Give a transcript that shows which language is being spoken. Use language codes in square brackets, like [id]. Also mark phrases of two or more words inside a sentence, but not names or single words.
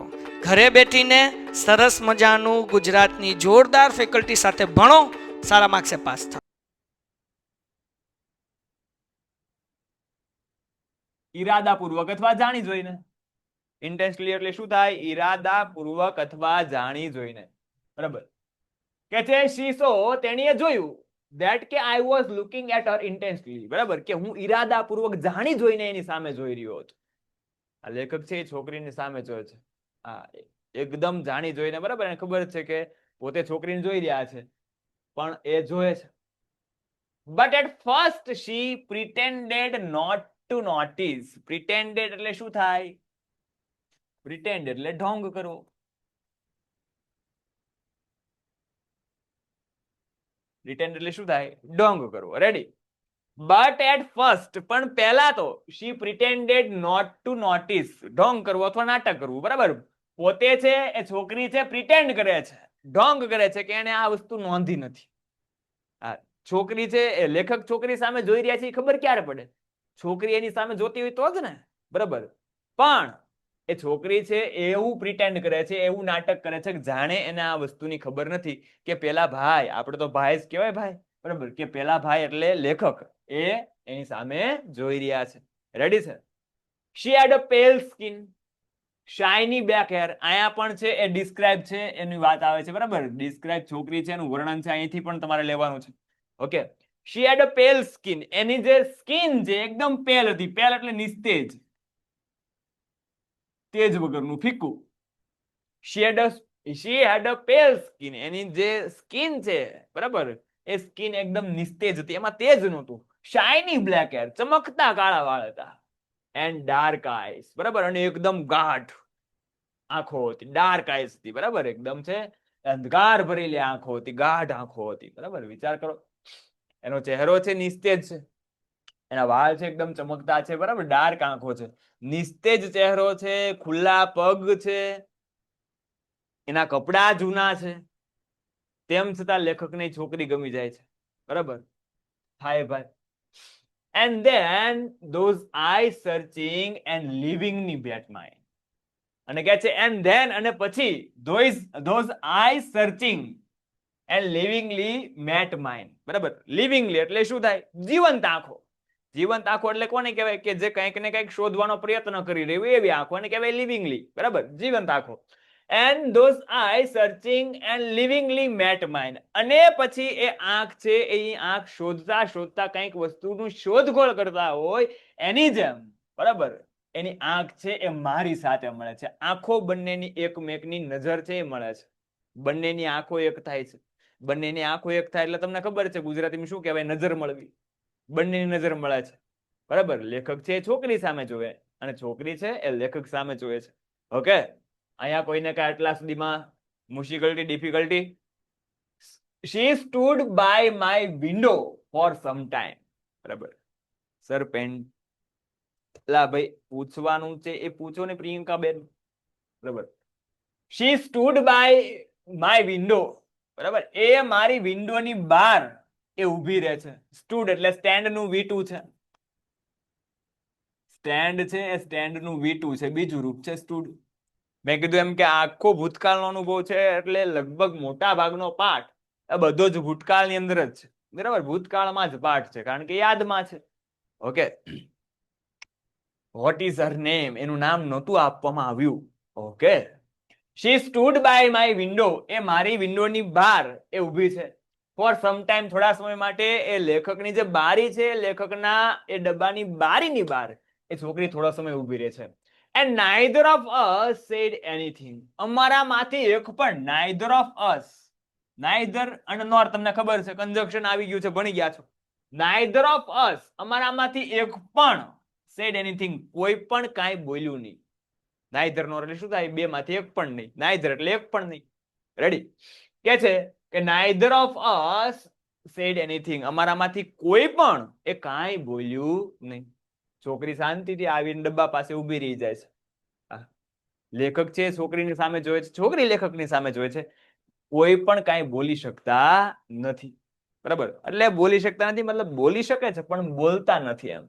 [gu] ઘરે બેઠીને સરસ મજાનું ગુજરાતની જોરદાર ફેકલ્ટી સાથે ભણો, સારા માર્ક્સે પાસ થાઓ. ઈરાદાપૂર્વક અથવા જાણી જોઈને. ઇન્ટેન્શનલી એટલે શું થાય? ઈરાદાપૂર્વક અથવા જાણી જોઈને. બરાબર. કે છે [en] she saw, [gu] તેણીએ જોયું, [en] that કે I was looking at her intensely, [gu] બરાબર, કે હું ઈરાદાપૂર્વક જાણી જોઈને એની સામે જોઈ રહ્યો હતો. આ લેખક છે એ છોકરીની સામે જોયે છે. હા, એકદમ જાણી જોઈને, બરાબર. એને ખબર છે કે પોતે છોકરીને જોઈ રહ્યા છે, પણ એ જોયે છે. [en] But at first she pretended not to notice. [gu] Pretended એટલે શું થાય? Pretend એટલે ઢોંગ કરવો. Pretend એટલે શું થાય? ઢોંગ કરવો. રેડી. [en] But at first, [gu] પણ પહેલા તો [en] she pretended not to notice, [gu] ઢોંગ કરવો અથવા નાટક કરવું. બરાબર. પોતે છે એ છોકરી છે, પ્રિટેન્ડ કરે છે, ઢોંગ કરે છે કે એને આ વસ્તુ નોંધી નથી. આ છોકરી છે એ લેખક છોકરી સામે જોઈ રહ્યા છે, ખબર ક્યારે પડે? છોકરી એની સામે જોતી હોય તો જ ને. બરાબર. પણ એ છોકરી છે એવું પ્રિટેન્ડ કરે છે, એવું નાટક કરે છે કે જાણે એને આ વસ્તુની ખબર નથી કે પેલા ભાઈ, આપણે તો ભાઈ જ કહેવાય, ભાઈ, બરાબર, કે પેલા ભાઈ એટલે લેખક એ એની સામે જોઈ રહ્યા છે. રેડી છે? [en] She had a pale skin, shiny black hair. [gu] અહીંયા પણ છે એ ડિસ્ક્રાઇબ છે, એની વાત આવે છે, બરાબર. ડિસ્ક્રાઇબ છોકરી છે, એનું વર્ણન છે, અહીંથી પણ તમારે લેવાનું છે. ઓકે. [en] She had a pale skin. [gu] એની જે સ્કિન છે એકદમ પેલ હતી. પેલ એટલે નિસ્તેજ, તેજ વગરનું, ફીકું. [en] She had a pale skin. [gu] એની જે સ્કિન છે, બરાબર, એ સ્કિન એકદમ નિસ્તેજ હતી, એમાં તેજ નહોતું. [en] shiny black hair, [gu] ચમકતા કાળા વાળ હતા. [en] and dark eyes, [gu] બરાબર, અને એકદમ ગાઢ આંખો હતી. [en] dark eyes [gu] હતી, બરાબર, એકદમ છે અંધકાર ભરેલી આંખો હતી, ગાઢ આંખો હતી. બરાબર. વિચાર કરો, એનો ચહેરો છે નિસ્તેજ છે, એના વાળ છે એકદમ ચમકતા છે, બરાબર, ડાર્ક આંખો છે, નિસ્તેજ ચહેરો છે, ખુલ્લા પગ છે, એના કપડા જૂના છે, તેમ છતાં લેખકને છોકરી ગમી જાય છે. બરાબર. હાય ભાઈ. [en] And then those eyes searching and leaving me that mind. [gu] અને કહે છે [en] and then, [gu] અને પછી [en] those eyes searching and leavingly met mine. [gu] બરાબર. livingly એટલે શું થાય? જીવંત આંખો. જીવંત આંખો એટલે કોને કહેવાય? કે જે કંઈક ને કંઈક શોધવાનો પ્રયત્ન કરી રહી હોય એવી આંખો એને કહેવાય livingly. બરાબર, જીવંત આંખો. [en] And those eyes searching and livingly met mine. [gu] અને પછી એ આંખ છે, એ આંખ શોધતા શોધતા કંઈક વસ્તુનું શોધખોળ કરતા હોય એની જેમ, બરાબર, એની આંખ છે એ મારી સાથે મળે છે. આંખો બંનેની એકમેકની નજર છે એ મળે છે. બંનેની આંખો એક થાય છે. બંનેની આંખો એક થાય એટલે તમને ખબર છે ગુજરાતીમાં શું કહેવાય? નજર મળવી. બંનેની નજર મળે છે, બરાબર. લેખક છે એ છોકરી સામે જોવે અને છોકરી છે એ લેખક સામે જોવે છે. ઓકે, અહીંયા કોઈને કઈ આટલા સુધીમાં મુશ્કેલી, ડિફિકલ્ટી? [en] She stood by my window for some time. [gu] બરાબર. સર લા ભાઈ પૂછવાનું છે એ પૂછો ને પ્રિયંકા બેન. બરાબર. [en] She stood by my window. [gu] બરાબર. એ મારી વિન્ડોની બહાર એ ઊભી રહે છે. સ્ટૂડ એટલે સ્ટેન્ડ નું V2 છે. સ્ટેન્ડ છે એ સ્ટેન્ડ નું V2 છે, બીજું રૂપ છે સ્ટૂડ. મેં કીધું એમ કે આખો ભૂતકાળનો અનુભવ છે એટલે લગભગ મોટા ભાગનો પાઠ એ બધો જ ભૂતકાળની અંદર જ છે. બરાબર. ભૂતકાળમાં જ પાઠ છે કારણ કે યાદમાં છે. ઓકે, [en] what is her name? [gu] એનું નામ નહોતું આપવામાં આવ્યું. ઓકે, [en] she stood by my window. [gu] એ મારી વિન્ડોની બહાર એ ઊભી છે. [en] for some time, [gu] થોડા સમય માટે. એ લેખકની જે બારી છે, લેખકના એ ડબ્બાની બારીની બહાર એ છોકરી થોડા સમય ઊભી રહે છે. [en] And neither of us said anything. [gu] અમારામાંથી એક પણ, [en] neither of us, [gu] neither અને nor તમને ખબર છે કંજક્શન આવી ગયું છે, ભણી ગયા છો. [en] neither of us, [gu] અમારામાંથી એક પણ, [en] said anything, [gu] કોઈ પણ કાંઈ બોલ્યું નહીં. [en] neither nor [gu] એટલે શું થાય? બે માંથી એક પણ નહીં. neither એટલે એક પણ નહીં. રેડી? કે છે કે [en] neither of us said anything, [gu] અમારામાંથી કોઈ પણ એ કાંઈ બોલ્યું નહીં. છોકરી શાંતિથી આવીને ડબ્બા પાસે ઊભી રહી જાય છે. લેખક છે છોકરીની સામે જોવે છે, છોકરી લેખકની સામે જોવે છે. કોઈ પણ કાંઈ બોલી શકતા નથી. બરાબર. એટલે બોલી શકતા નથી મતલબ બોલી શકે છે પણ બોલતા નથી એમ.